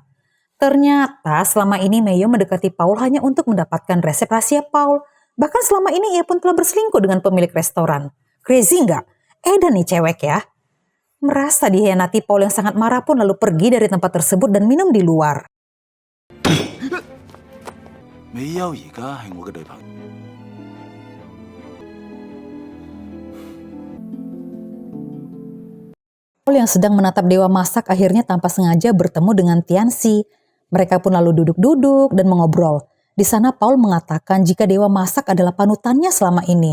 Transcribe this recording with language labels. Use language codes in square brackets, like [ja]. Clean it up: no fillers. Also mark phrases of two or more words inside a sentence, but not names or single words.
[id] Ternyata selama ini Mayo mendekati Paul hanya untuk mendapatkan resep rahasia Paul. Bahkan selama ini ia pun telah berselingkuh dengan pemilik restoran. Crazy nggak? Edan nih cewek ya. Merasa dihianati, Paul yang sangat marah pun lalu pergi dari tempat tersebut dan minum di luar. [yue] 美優而家係我嘅女朋友。 [id] Paul yang sedang menatap Dewa Masak akhirnya tanpa sengaja bertemu dengan Tianxi. Mereka pun lalu duduk-duduk dan mengobrol. Di sana Paul mengatakan jika Dewa Masak adalah panutannya selama ini.